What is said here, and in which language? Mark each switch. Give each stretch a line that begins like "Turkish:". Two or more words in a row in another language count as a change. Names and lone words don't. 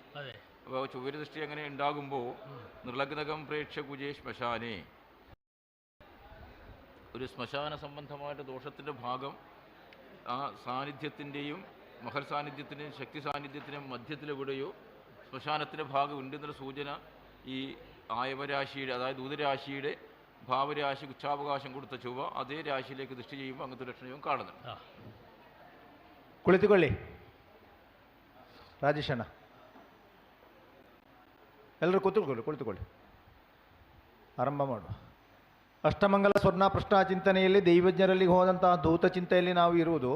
Malayalam: അപ്പോൾ ചൊവ്വയുടെ ദൃഷ്ടി അങ്ങനെ ഉണ്ടാകുമ്പോൾ
Sanskrit: निर्लग्नकं प्रेक्ष कुजे श्मशाने,
Malayalam: ഒരു ശ്മശാന സംബന്ധമായിട്ട് ദോഷത്തിൻ്റെ ഭാഗം ആ സാന്നിധ്യത്തിൻ്റെയും മഹൽ സാന്നിധ്യത്തിൻ്റെയും ശക്തി സാന്നിധ്യത്തിൻ്റെയും മധ്യത്തിലെവിടെയോ ശ്മശാനത്തിൻ്റെ ഭാഗം ഉണ്ടെന്നൊരു സൂചന ഈ ആയവരാശിയുടെ, അതായത് ദൂതരാശിയുടെ ഭാവരാശി ഉച്ചാവകാശം കൊടുത്ത ചൊവ്വ അതേ രാശിയിലേക്ക് ദൃഷ്ടി ചെയ്യുമ്പോൾ അങ്ങനത്തെ ലക്ഷണവും കാണുന്നുണ്ട്.
Kannada: ಕುಳಿತುಕೊಳ್ಳಿ ರಾಜೇಶಣ್ಣ, ಎಲ್ಲರೂ ಕುಳಿತುಕೊಳ್ಳಿ. ಆರಂಭ ಮಾಡುವ. ಅಷ್ಟಮಂಗಲ ಸ್ವರ್ಣ ಪ್ರಶ್ನ ಚಿಂತನೆಯಲ್ಲಿ ದೈವಜ್ಞರಲ್ಲಿ ಹೋದಂತಹ ದೂತ ಚಿಂತೆಯಲ್ಲಿ ನಾವು ಇರುವುದು.